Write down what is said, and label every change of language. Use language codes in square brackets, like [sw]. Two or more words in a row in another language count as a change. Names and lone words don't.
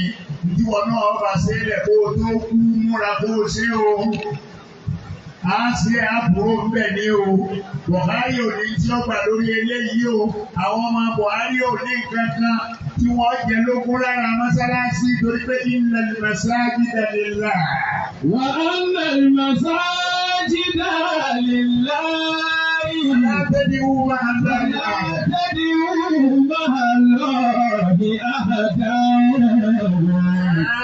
[yo] Ìdíwọ̀ náà bá ṣẹlẹ̀ kó o tó kú múra kó o ṣe o. A ṣe àbúrò bẹ́ẹ̀ ni o. Buhari ò ní tí ó gbà lórí eléyìí o. Àwọn ọmọ Buhari ò ní kankan tí wọ́n jẹ lógún lára mọ́sálásí torí pé [ar] إن المساجد لله. وأن المساجد لله. لا تدعوا مع الله أحدا.